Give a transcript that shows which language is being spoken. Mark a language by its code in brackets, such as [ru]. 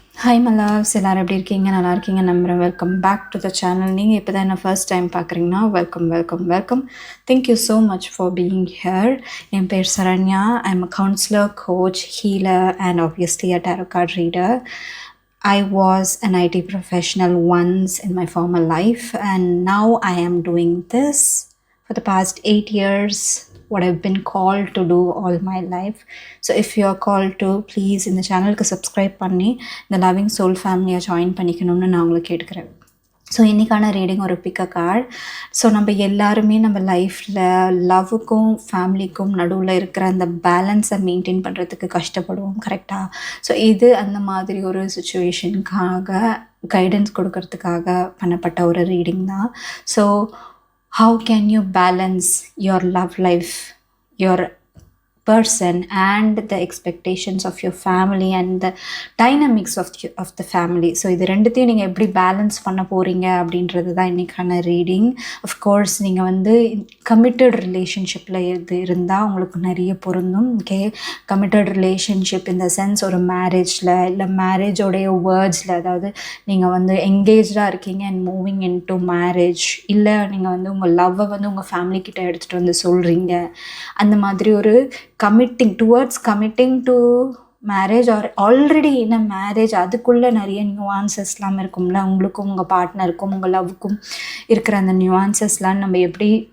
[en] hi my loves, [ta] எல்லாரும் எப்படி இருக்கீங்க? நல்லா இருக்கீங்க நம்புகிறேன். [en] Welcome back to the channel. [ta] நீங்கள் இப்போ தான் என்ன ஃபர்ஸ்ட் டைம் பார்க்குறீங்கன்னா welcome. [en] Thank you so much for being here. [ta] என் பேர் Saranya. [en] I am a counsellor, coach, healer and obviously a tarot card reader. I was an IT professional once in my former life, and now I am doing this for the past 8 years, what I've been called to do all my life. So if you are called to, please [ta] இந்த சேனலுக்கு subscribe பண்ணி இந்த loving soul ஃபேமிலியை join பண்ணிக்கணும்னு நான் உங்களுக்கு கேட்டுக்கிறேன். So இன்றைக்கான ரீடிங் ஒரு பிக்க கார்டு. ஸோ நம்ம எல்லாருமே நம்ம லைஃப்பில் லவ்வுக்கும் ஃபேமிலிக்கும் நடுவில் இருக்கிற அந்த பேலன்ஸை மெயின்டைன் பண்ணுறதுக்கு கஷ்டப்படுவோம், கரெக்டாக? ஸோ இது அந்த மாதிரி ஒரு சுச்சுவேஷனுக்காக கைடன்ஸ் கொடுக்கறதுக்காக பண்ணப்பட்ட ஒரு ரீடிங் தான். [en] So how can you balance your love life, your person, and the expectations of your family and the dynamics of the family? [ta] So இது ரெண்டுத்தையும் நீங்கள் எப்படி பேலன்ஸ் பண்ண போகிறீங்க அப்படின்றது தான் இன்றைக்கான ரீடிங். அஃப்கோர்ஸ் நீங்கள் வந்து கமிட்டட் ரிலேஷன்ஷிப்பில் இருந்தால் உங்களுக்கு நிறைய பொருந்தும். ஓகே, கமிட்டட் ரிலேஷன்ஷிப் இந்த சென்ஸ் ஒரு மேரேஜில் இல்லை மேரேஜோடைய வேர்ட்ஸில், அதாவது நீங்கள் வந்து எங்கேஜாக இருக்கீங்க [en] and moving into marriage, [ta] இல்லை நீங்கள் வந்து உங்கள் லவ்வை வந்து உங்கள் ஃபேமிலிக்கிட்ட எடுத்துகிட்டு வந்து சொல்கிறீங்க, அந்த மாதிரி ஒரு [en] committing to marriage or already in a marriage, [ta] அதுக்குள்ளே நிறைய நியூவான்சஸ்லாம் இருக்கும்ல, உங்களுக்கும் உங்கள் பார்ட்னருக்கும் உங்கள் லவ்வுக்கும் இருக்கிற அந்த நியூவான்சஸ்லாம் நம்ம எப்படி